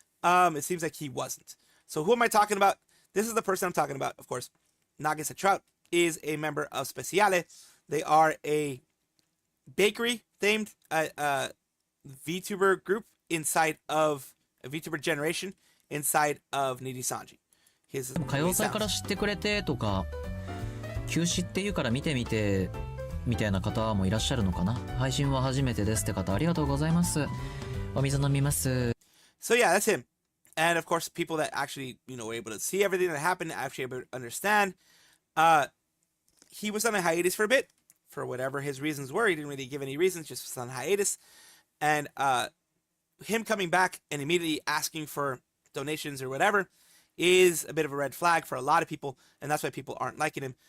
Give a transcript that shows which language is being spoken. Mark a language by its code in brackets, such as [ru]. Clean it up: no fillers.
[en] It seems like he wasn't. So who am I talking about? This is the person I'm talking about, of course. Nagisa Trout is a member of Speciale. They are a bakery themed VTuber group inside of a VTuber generation inside of Nidisanji. His [ja] 歌謡祭から知ってくれてとか休止っていうから見てみてみたいな方もいらっしゃるのかな。配信は初めてですって方ありがとうございます。お水飲みます。 [en] So yeah, that's him. And of course, people that actually, were able to see everything that happened, actually able to understand. He was on a hiatus for a bit, for whatever his reasons were. He didn't really give any reasons, just was on hiatus. And him coming back and immediately asking for donations or whatever is a bit of a red flag for a lot of people, and that's why people aren't liking him.